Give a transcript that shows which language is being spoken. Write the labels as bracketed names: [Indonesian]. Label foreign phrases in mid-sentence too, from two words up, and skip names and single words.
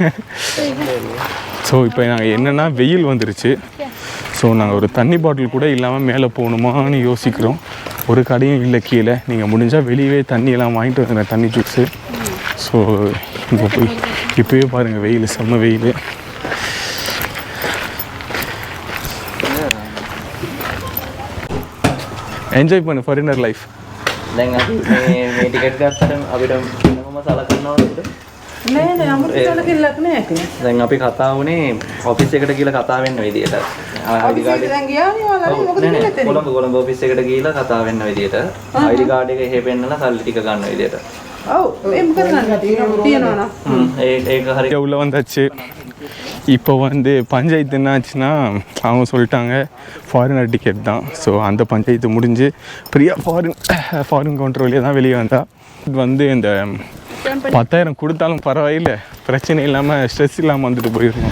[Tamil] ஸோ இப்போ நாங்கள் என்னென்னா வெயில் வந்துருச்சு. ஸோ நாங்கள் ஒரு தண்ணி பாட்டில் கூட இல்லாமல் மேலே போகணுமான்னு யோசிக்கிறோம். ஒரு கடையும் இல்லை கீழே. நீங்கள் முடிஞ்சால் வெளியவே தண்ணியெல்லாம் வாங்கிட்டு வந்துடுறேன், தண்ணி ஜூஸு. ஸோ இங்கே போய் இப்போயே பாருங்கள் வெயில், செம்ம வெயில். [English] enjoy fun foreigner life. [Sinhala] දැන් අපි මේ ටිකට් ගත්තට අපිට වෙනම සලකන්න ඕනද? නෑ නෑ අමුතු සලකෙල්ලක් නෑ ඉතින්. දැන් අපි කතා වුණේ ඔෆිස් එකට ගිහලා කතා වෙන්න විදියට. ඔෆිස් එකට දැන් ගියානේ ඔයාලා මොකද කියන්නේ? කොළඹ ඔෆිස් එකට ගිහලා කතා වෙන්න විදියට. [English] ID card [Sinhala] එක එහෙ පෙන්නලා සල්ලි ටික ගන්න විදියට. ඔව් ඒ මොකද ගන්න තියෙනවා ඒක හරි. [Tamil] உள்ளே வந்தாச்சு. இப்போ வந்து பஞ்சாயத்து என்ன ஆச்சுன்னா அவங்க சொல்லிட்டாங்க [English] foreigner ticket [Tamil] தான். ஸோ அந்த பஞ்சாயத்து முடிஞ்சு பிரியா [English] foreign counter [Tamil] வழியாக தான் வெளியே வந்தா. வந்து இந்த 10,000 கொடுத்தாலும் பரவாயில்லை, பிரச்சனை இல்லாமல் ஸ்ட்ரெஸ் இல்லாமல் வந்துட்டு போயிடணும்.